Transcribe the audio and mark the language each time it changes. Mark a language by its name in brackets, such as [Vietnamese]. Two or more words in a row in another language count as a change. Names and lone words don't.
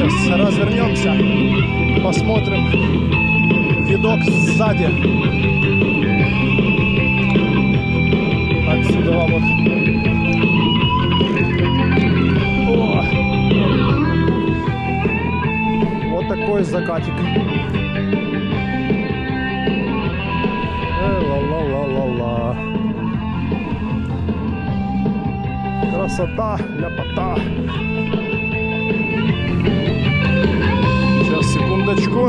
[Russian] развернемся, посмотрим видок сзади. Отсюда вот. О! Вот такой закатик. Ла-ла-ла-ла-ла. Красота, ляпота. Сейчас, секундочку.